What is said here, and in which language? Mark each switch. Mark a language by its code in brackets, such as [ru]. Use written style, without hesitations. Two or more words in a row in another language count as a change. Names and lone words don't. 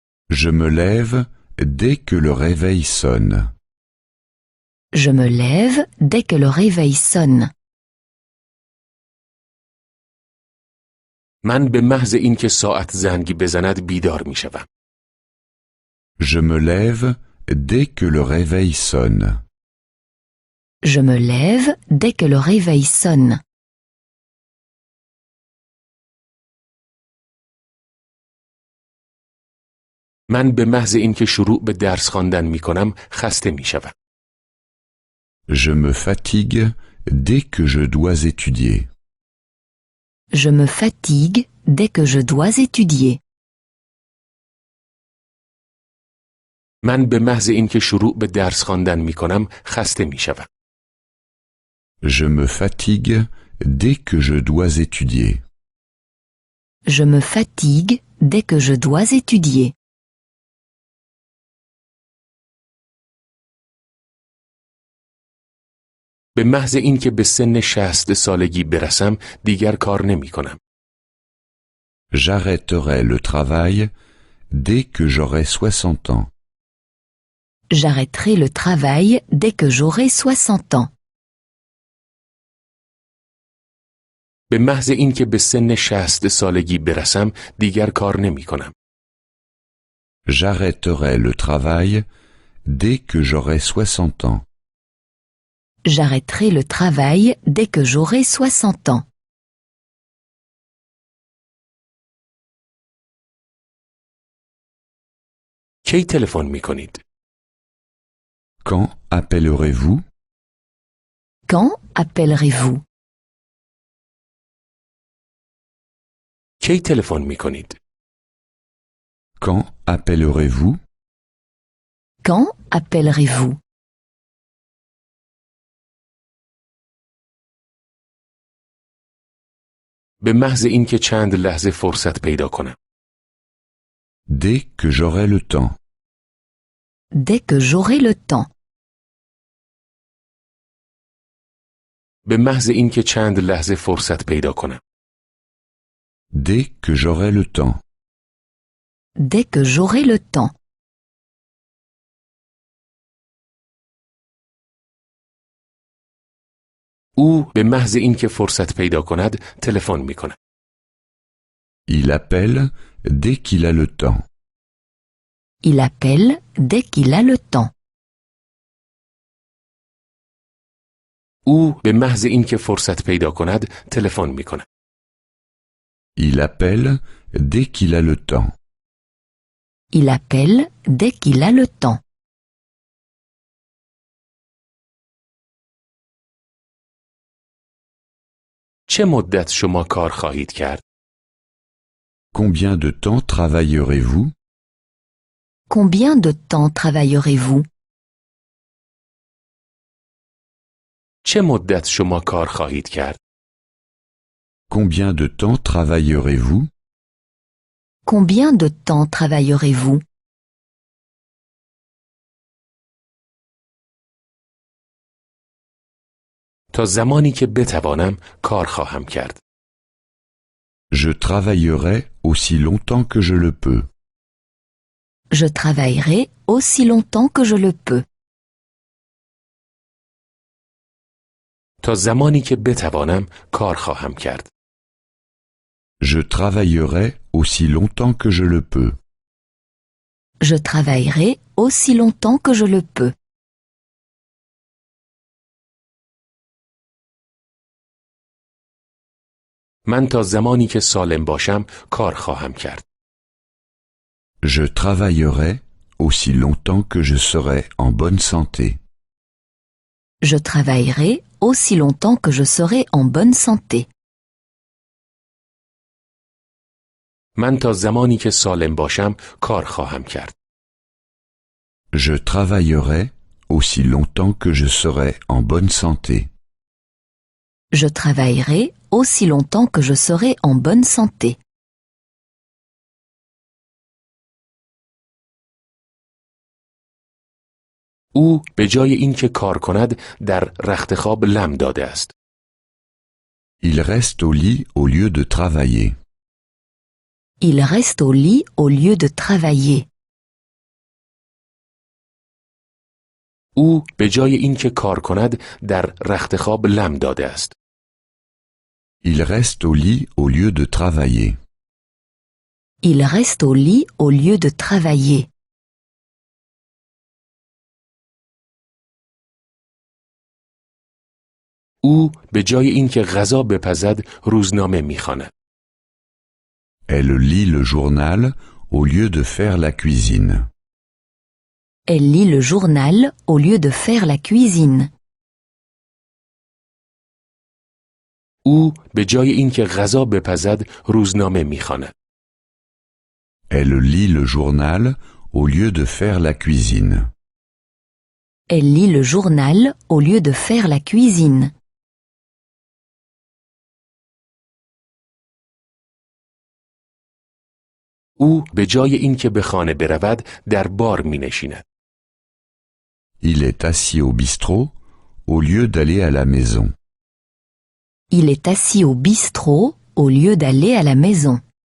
[fr] Je me lève dès que le réveil sonne. Je me lève dès que le réveil sonne. [fa] من به محض اینکه ساعت زنگ بزند بیدار میشوم. [fr] Je me lève dès que le réveil sonne. Je me lève dès que le réveil sonne. [fa] من به محض اینکه شروع به درس خواندن میکنم خسته میشوم. [fr] Je me fatigue dès que je dois étudier. Je me fatigue dès que je dois étudier. [fa] من به محض اینکه شروع به درس خواندن میکنم خسته میشوم. [fr] Je me fatigue dès que je dois étudier. Je me fatigue dès que je dois étudier. [fa] به محض اینکه به سن 60 سالگی برسم دیگر کار نمیکنم. [fr] J'arrêterai le travail dès que j'aurai 60 ans. J'arrêterai le travail dès que j'aurai 60 ans. [fa] به محض اینکه به سن 60 سالگی برسم دیگر کار نمیکنم. [fr] J'arrêterai le travail dès que j'aurai 60 ans. J'arrêterai le travail dès que j'aurai 60 ans. [fa] کی تلفن میکنید؟ [fr] Quand appellerez-vous? Quand appellerez-vous? [fa] کی تلفن میکنید؟ [fr] Quand appellerez-vous? Quand appellerez-vous? [fa] به محض اینکه چند لحظه فرصت پیدا کنم. [fr] Dès que j'aurai le temps. Dès que j'aurai le temps. [fa] به محض اینکه چند لحظه فرصت پیدا کنم. [fr] Dès que j'aurai le temps. Dès que j'aurai le temps. [fa] او به محض اینکه فرصت پیدا کند تلفن میکند. [fr] Il appelle dès qu'il a le temps. Il appelle dès qu'il a le temps. [fa] او به محض اینکه فرصت پیدا کند تلفن میکند. [fr] Il appelle dès qu'il a le temps. Il appelle dès qu'il a le temps. [fa] چه مدت شما کار خواهید کرد؟ [fr] Combien de temps travaillerez-vous? Combien de temps travaillerez-vous? [fa] چه مدت شما کار خواهید کرد؟ [fr] Combien de temps travaillerez-vous? Combien de temps travaillerez-vous? [fa] تا زمانی که بتوانم کار خواهم کرد. [fr] Je travaillerai aussi longtemps que je le peux. Je travaillerai aussi longtemps que je le peux. [fa] تا زمانی که بتوانم کار خواهم کرد. [fr] Je travaillerai aussi longtemps que je le peux. Je travaillerai aussi longtemps que je le peux. [fa] من تا زمانی که سالم باشم کار خواهم کرد. [fr] Je travaillerai aussi longtemps que je serai en bonne santé. Je travaillerai aussi longtemps que je serai en bonne santé. [fa] من تا زمانی که سالم باشم کار خواهم کرد. [fr] Je travaillerai aussi longtemps que je serai en bonne santé. Je travaillerai aussi longtemps que je serai en bonne santé. [fa] او به جای اینکه کار کند در رخت خواب لم داده است. [fr] Il reste au lit au lieu de travailler. Il reste au lit au lieu de travailler. [fa] او به جای اینکه کار کند در رخت خواب لم داده است. [fr] Il reste au lit au lieu de travailler. Il reste au lit au lieu de travailler. [fa] او به جای اینکه غذا بپزد روزنامه می‌خواند. [fr] Elle lit le journal au lieu de faire la cuisine. Elle lit le journal au lieu de faire la cuisine. [fa] او به جای اینکه غذا بپزد روزنامه می‌خواند. [fr] Elle lit le journal au lieu de faire la cuisine. Elle lit le journal au lieu de faire la cuisine. [fa] او به جای اینکه به خانه برود در بار می‌نشیند. [fr] Il est assis au bistrot au lieu d'aller à la maison. Il est assis au bistrot au lieu d'aller à la maison.